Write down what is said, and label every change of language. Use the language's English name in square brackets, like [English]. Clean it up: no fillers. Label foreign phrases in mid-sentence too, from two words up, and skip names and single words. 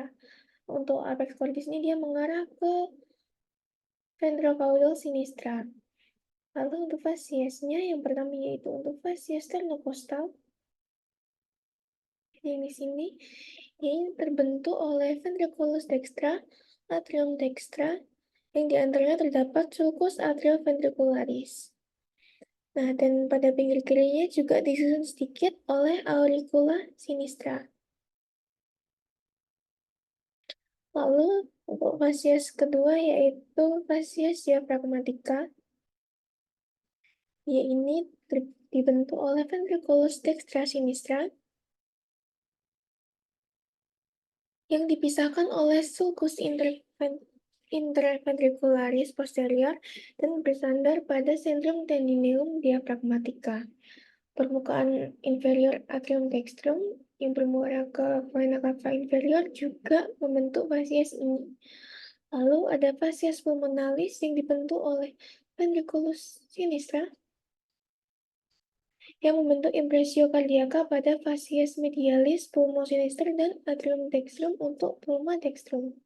[Indonesian] Untuk [Latin] apex cordis [Indonesian] ini dia mengarah ke [Latin] ventrocaudal sinistra. [Indonesian] Lalu untuk fasiesnya yang pertama yaitu untuk [Latin] fasies sternocostal. [Indonesian] Yang di sini ini terbentuk oleh [Latin] ventriculus dextra, atrium dextra, [Indonesian] yang diantaranya terdapat [Latin] sulcus atrioventricularis. [Indonesian] Nah, dan pada pinggir kirinya juga disusun sedikit oleh [Latin] auricula sinistra. [Indonesian] Lalu untuk fasies kedua yaitu [Latin] fasies diaphragmatica. [Indonesian] Dia ini dibentuk oleh [Latin] ventriculus dextra sinistra [Indonesian] yang dipisahkan oleh [Latin] sulcus interventricularis posterior [Indonesian] dan bersandar pada [Latin] centrum tendineum diaphragmatica. [Indonesian] Permukaan inferior [Latin] atrium dextrum [Indonesian] yang bermuara ke [Latin] vena cava inferior [Indonesian] juga membentuk fasies ini. Lalu ada [Latin] fasies pulmonalis [Indonesian] yang dibentuk oleh [Latin] ventriculus sinistra [Indonesian] yang membentuk [Latin] impresio kardiaka [Indonesian] pada [Latin] fasies medialis pulmosinister [Indonesian] dan [Latin] atrium dextrum [Indonesian] untuk [Latin] pulma dextrum.